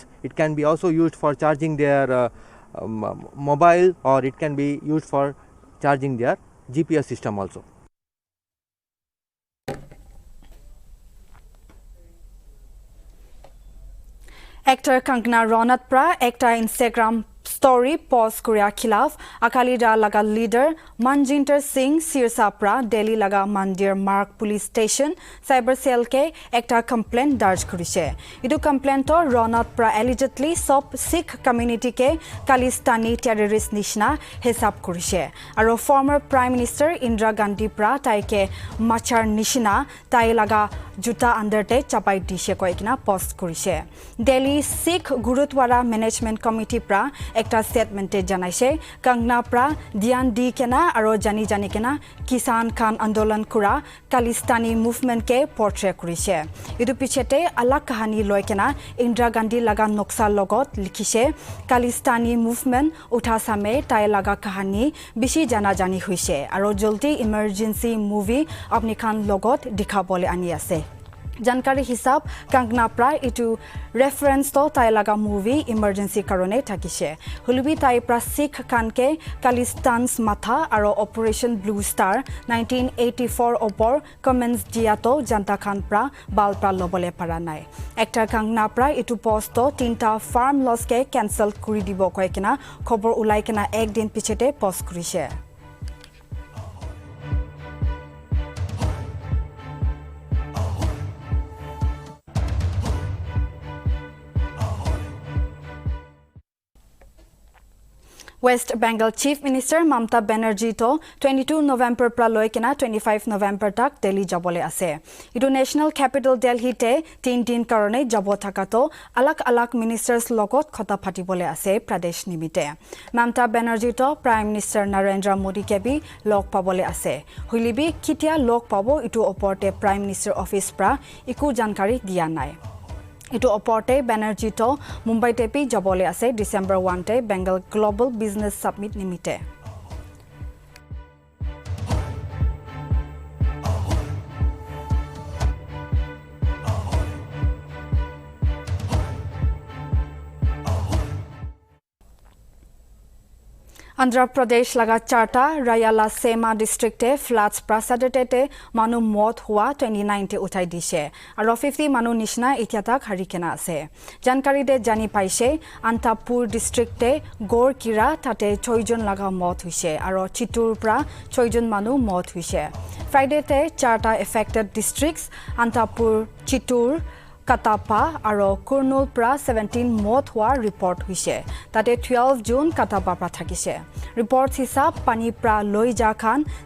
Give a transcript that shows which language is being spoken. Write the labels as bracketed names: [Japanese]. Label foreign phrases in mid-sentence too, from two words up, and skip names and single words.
[English] It can be also used for charging their mobile, or it can be used for charging their GPS system also. [Naga Pidgin] Actor Kangana Ronat pra ekta Instagram [English] story post [Naga Pidgin] kuria khilaf Akali Dal laga leader Manjinder Singh Sirsa pra Delhi laga Mandir Mark [English] police station cyber cell [Naga Pidgin] ke ekta complaint darj kurise. Idu complaint to Ronat pra allegedly sob Sikh community ke Khalistani terrorist nishna hesab kurise. Aro [English] former Prime Minister [Naga Pidgin] Indira Gandhi pra taike machar nishna tai laga juta under te chapai dishe koikina post kurise. Delhi Sikh Gurudwara Management Committee pra ekta statement te janaise Kangna pra dhyan di kena aro jani kena Kisan Khan Andolan kura Khalistani movement ke portray kurise. Idu pichete alak kahani loi kena Indira Gandhi laga noksa logot likhise Khalistani movement utha same tai laga kahani bishi jani huise aro jolti emergency movie apni khan logot dikhabole ani ase. Jankari hisab Kangna pra itu reference to tai laga movie emergency karone thakise. Hulubi tai pra Sikh kanke Khalistan's matha aro Operation Blue Star 1984 opor comments diato janta khan pra bal pra lobole para nai. Actor Kangna pra itu post to tinta [English] farm loss [Naga Pidgin] ke cancel kuri dibo koikena khobor ulai kena ek din pichete post kurise. West Bengal [English] Chief Minister [Naga Pidgin] Mamata Banerjee to 22 November pra loi kena 25 November tak Delhi jabole ase. Idu [English] National Capital [Naga Pidgin] Delhi te 3 din karone jabo thakato alak ministers logot khota phatibole ase Pradesh nimite. Mamata Banerjee to [English] Prime Minister [Naga Pidgin] Narendra Modi ke bi log pabole ase. Huilibi kitia log pabo itu oporte [English] Prime Minister Office [Naga Pidgin] pra iku jankari dia nai. Itu oporte Banerjee to Mumbai tepi jabole ase December 1 te Bengal Global Business Summit nimite. Andhra Pradesh laga charta Rayala Sema district te floods prasadete manu mot hua 29 te uthai dise aro 50 manu nishna itiatak harikena ase jankari de jani paise Antapur district te Gor Kira tate 6 jon laga mot huise aro Chitur pra 6 jon manu mot huise Friday te charta [English] affected districts [Naga Pidgin] Antapur Chitur Katapa aro Kurnool pra 17 mot hua report huise tate 12 June Katapa pra thakise reports hisab pani pra loija khan